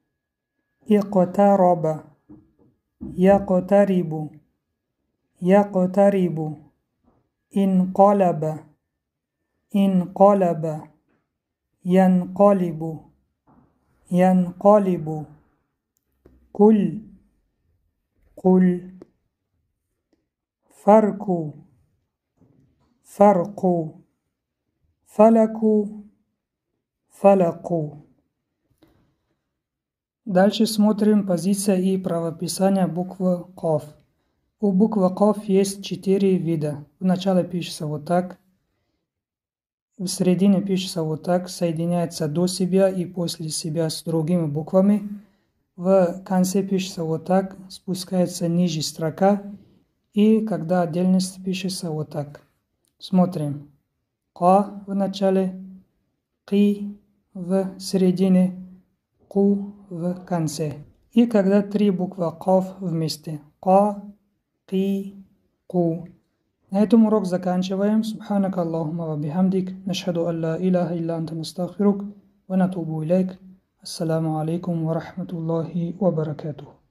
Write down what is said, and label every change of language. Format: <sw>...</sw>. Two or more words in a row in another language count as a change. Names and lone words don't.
<ar>يقترب، انقلب، ينقلب، قل، فرق، فلك.</ar> <ru>Дальше смотрим позиция и правописание буквы Каф. У буквы Каф есть 4 вида. Вначале пишется вот так, в середине пишется вот так, соединяется до себя и после себя с другими буквами. В конце пишется вот так, спускается ниже строка, и когда отдельность пишется вот так. Смотрим. Ка в начале, Ки в середине, Ку в конце. И когда 3 буквы Каф вместе. Ка, Ки, Ку. На этом урок заканчиваем.</ru> <ar>سبحانك اللهم وبحمدك. نشهد أن لا إله إلا أنت نستغفرك ونتوب إليك. السلام عليكم ورحمة الله وبركاته.</ar>